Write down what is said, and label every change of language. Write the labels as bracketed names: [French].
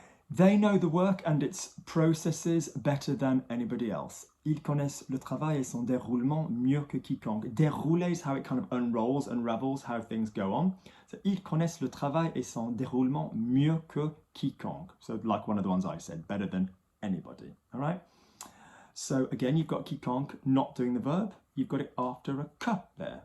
[English] They know the work and its processes better than anybody else. [French] Ils connaissent le travail et son déroulement mieux que quiconque. [English] Dérouler is how it kind of unravels how things go on. [French] So, ils connaissent le travail et son déroulement mieux que quiconque. [English] So, like one of the ones I said, better than anybody. All right? So, again, you've got quiconque not doing the verb. You've got it after a que there.